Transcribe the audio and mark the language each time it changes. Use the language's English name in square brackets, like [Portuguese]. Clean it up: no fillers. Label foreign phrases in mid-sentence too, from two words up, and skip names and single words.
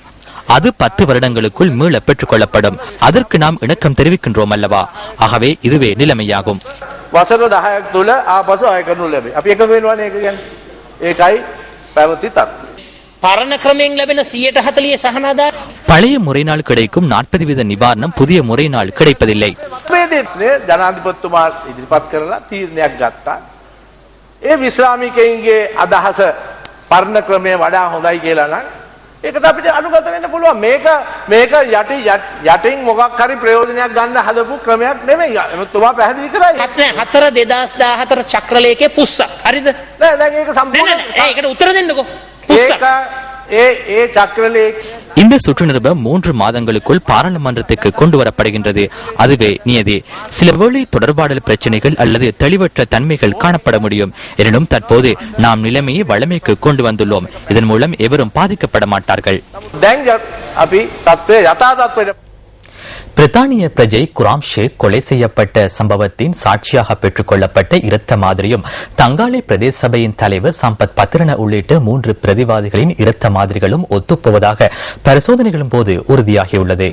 [Tamil] அது 10 வருடங்களுக்குள் மீள பெற்றுக் கொள்ளப்படும். அதற்கு நாம் இணக்கம் தெரிவிக்கின்றோம் அல்லவா? ஆகவே இதுவே நிலைமையாகும். பழைய முறைநாள் கிடைக்கும் 40% நிவாரணம் புதிய முறைநாள் கிடைப்பதில்லை. [Sinhala] ඒකට අපිට අනුගත වෙන්න පුළුවන්. මේක යටින් මොකක් හරි ප්‍රයෝජනයක් ගන්න හදපු ක්‍රමයක් නෙමෙයි. එතුමා පැහැදිලි කරා. 4/2014 චක්‍රලේඛයේ පුස්ස. හරිද? නෑ දැන් ඒක සම්පූර්ණ ඒකට උත්තර දෙන්නකෝ. පුස්ස. ඒ චක්‍රලේඛ [Tamil] இந்த சுற்றுநிருபம் 3 மாதங்களுக்குள் பாராளுமன்றத்துக்கு கொண்டு வரப்படுகின்றது. அதுவே நியதி. சில வேளை தொடர்பாடல் பிரச்சனைகள் அல்லது தெளிவற்ற தன்மைகள் காணப்பட முடியும். எனினும் தற்போது நாம் நிலைமையை வழமைக்கு கொண்டு வந்துள்ளோம். இதன் மூலம் எவரும் பாதிக்கப்பட மாட்டார்கள். பிரித்தானிய பிரஜை குராம் ஷேக் கொலை செய்யப்பட்ட சம்பவத்தின் சாட்சியாக பெற்றுக் கொள்ளப்பட்ட இரத்த மாதிரியும் தங்காலை பிரதேச சபையின் தலைவர் சம்பத் பத்திரன உள்ளிட்ட 3 பிரதிவாதிகளின் இரத்த மாதிரிகளும் ஒத்துப்போவதாக பரிசோதனைகளின் போது உறுதியாகியுள்ளது.